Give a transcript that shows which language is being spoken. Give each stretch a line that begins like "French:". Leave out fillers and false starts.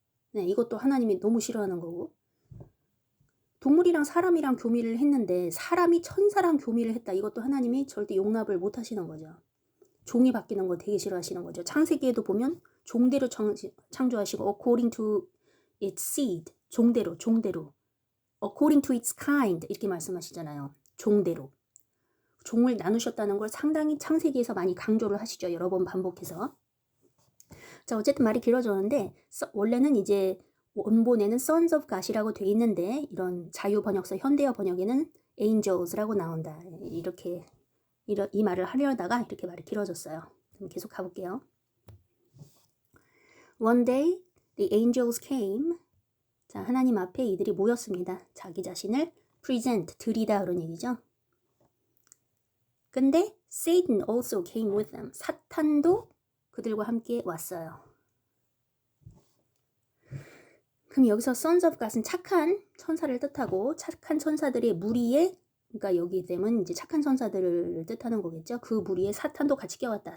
Korean: 네, 이것도 하나님이 너무 싫어하는 거고. 동물이랑 사람이랑 교미를 했는데 사람이 천사랑 교미를 했다. 이것도 하나님이 절대 용납을 못 하시는 거죠. 종이 바뀌는 거 되게 싫어하시는 거죠. 창세기에도 보면 종대로 창조하시고
English: according to its seed.
Korean: 종대로.
English: according to its kind
Korean: 이렇게 말씀하시잖아요. 종대로. 종을 나누셨다는 걸 상당히 창세기에서 많이 강조를 하시죠. 여러 번 반복해서. 자, 어쨌든 말이 길어졌는데 원래는 이제 원본에는 Sons of God이라고 돼 있는데 이런 자유 번역서 현대어 번역에는 Angels라고 나온다. 이렇게 이 말을 하려다가 이렇게 말이 길어졌어요. 그럼 계속 가볼게요.
English: One day the angels came.
Korean: 자, 하나님 앞에 이들이 모였습니다. 자기 자신을 present, 드리다 그런 얘기죠.
English: 근데 Satan also came with them.
Korean: 사탄도 그들과 함께 왔어요. 그럼 여기서 Sons of God은 착한 천사를 뜻하고 착한 천사들의 무리에 그러니까 여기 되면 이제 착한 천사들을 뜻하는 거겠죠. 그 무리에 사탄도 같이 껴왔다.